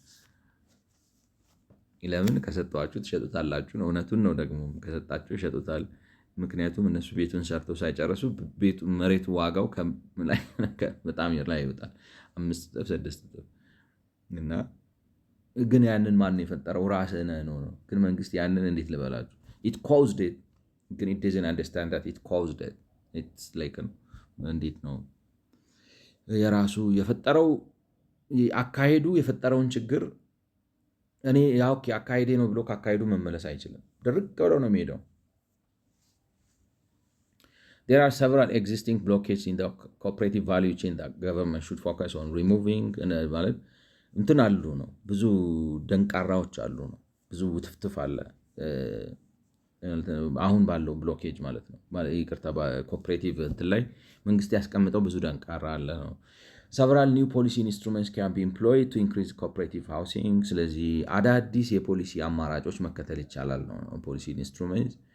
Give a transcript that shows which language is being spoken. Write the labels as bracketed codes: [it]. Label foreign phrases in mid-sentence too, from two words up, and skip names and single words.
[am] ለምን ከሰጧችሁ ትሸጡታላችሁ ነው። እውነቱን ነው ደግሞ ከሰጣችሁ ይሸጡታል። ምክንያቱም እነሱ ቤቱን ሰርተው ሳይጨርሱ መሬቱ ዋጋው በጣም ላይ ይወጣል 5 እጥፍ 6 እጥፍ እና ግን ያንን ማን የፈጠረው ራስህ ነው። ግን መንግስት ያንን እንዴት ልበላችሁ [en] it caused it [am] ግን [en] it doesn't understand that it caused it. It's like [am] እንዴት ነው የራሱ የፈጠረው አካሄዱ የፈጠረውን ችግር እኔ ያው አካሄዴ ነው ብሎ ካካሄዱ መመለስ አይችልም። ድርቅ ብሎ ነው የሚሄደው። [en] There are several existing blockades in the cooperative value chain that government should focus on [am] removing ማለት እንትን አሉ ነው። ብዙ ደንቃራዎች አሉ ነው። ብዙ ውትፍትፍ አለ አሁን ባለው ብሎኬጅ ማለት ነው። ይቅርታ ኮኦፕሬቲቭ እንትን ላይ መንግስት ያስቀምጠው ብዙ ደንቃራ አለ ነው። [en] several new policy instruments can be employed to increase cooperative housing። [am] ስለዚህ አዳዲስ የፖሊሲ አማራጮች መከተል ይቻላል ነው። [en] policy instrument